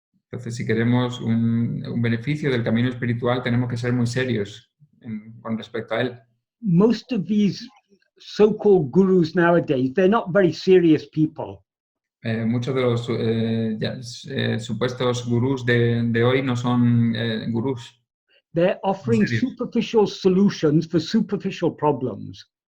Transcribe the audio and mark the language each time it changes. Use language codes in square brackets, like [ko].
[es] Entonces, si queremos un beneficio del camino espiritual, tenemos que ser muy serios con respecto a él. [en] Most of these so-called gurus nowadays, they're not very serious people. [es] Muchos de los supuestos gurús de hoy no son gurús. [en] They're offering superficial solutions for superficial problems.